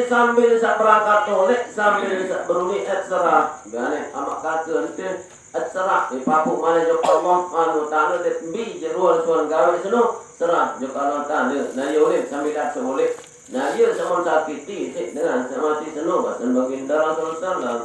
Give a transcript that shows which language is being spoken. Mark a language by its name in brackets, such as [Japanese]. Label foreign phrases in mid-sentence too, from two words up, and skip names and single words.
[Sasak] sambil sak berangkat tolek sambil sak beruli serah gane amak kata ente serah di papuk mana jok Allah anu ta'ala det bi jerual suan gawe seno serah jok Allah ta'ala nah yoleh sambil dat semoleh nah ia sama sakiti sik dengan sama si seno basan baginda Rasulullah